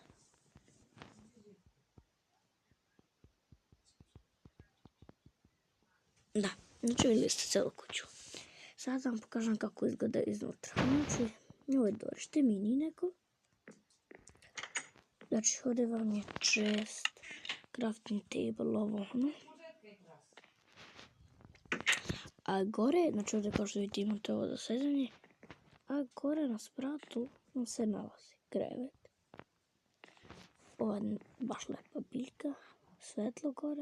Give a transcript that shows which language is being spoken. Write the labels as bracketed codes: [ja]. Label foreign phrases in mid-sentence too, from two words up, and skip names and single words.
[sr] Da, znači vidjeli ste celu kuću. Sad vam pokažem kako izgleda iznutra. Znači, ovo je dvorište, mini neko. Znači, ovdje vam je chest, [en] crafting table, [sr] ovo ono. A gore, znači ovdje kao što vidite imate ovo za sezanje. A gore na spratu vam se nalazi krevet. Ova je baš lepa biljka, svetlo gore.